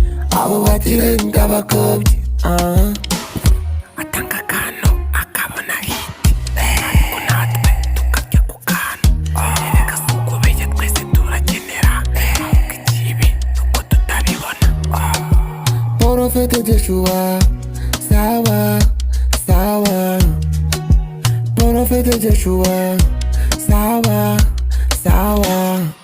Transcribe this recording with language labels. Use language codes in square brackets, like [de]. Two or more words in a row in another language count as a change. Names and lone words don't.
[rw] Abo bakire ndabakobye, ah. Atanga akantu akabona hit, ariko natwe tukajya ku kantu. Erega si ukubeshya twese turakenera, ahubwo ikibi ni uko tutabibona. [sw] Prophet Joshua, sawa, sawa. Prophet Joshua, sawa, sawa.